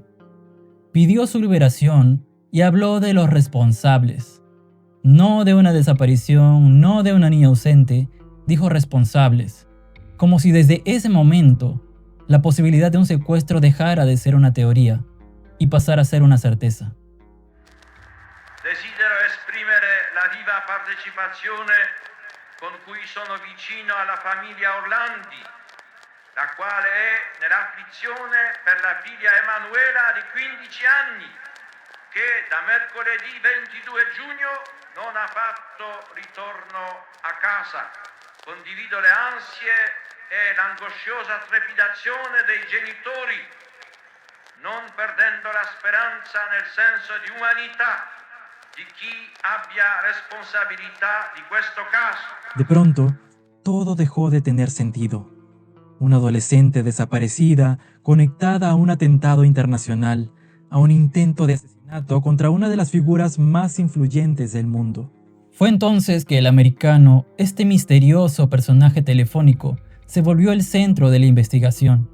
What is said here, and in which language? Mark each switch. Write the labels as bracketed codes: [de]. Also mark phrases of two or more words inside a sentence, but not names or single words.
[es] Pidió su liberación y habló de los responsables. No de una desaparición, no de una niña ausente, dijo responsables, como si desde ese momento la posibilidad de un secuestro dejara de ser una teoría y pasara a ser una certeza. [it] Desidero esprimere la viva partecipazione con cui sono vicino alla famiglia Orlandi, la quale è nell'afflizione per la figlia Emanuela di 15 anni, che da mercoledì 22 giugno non ha fatto ritorno a casa. Condivido le ansie e l'angosciosa trepidazione dei genitori, non perdendo la speranza nel senso di umanità di chi abbia responsabilità di questo caso. [es] De pronto, todo dejó de tener sentido. Una adolescente desaparecida, conectada a un atentado internacional, a un intento de asesinato contra una de las figuras más influyentes del mundo. Fue entonces que el americano, este misterioso personaje telefónico, se volvió el centro de la investigación.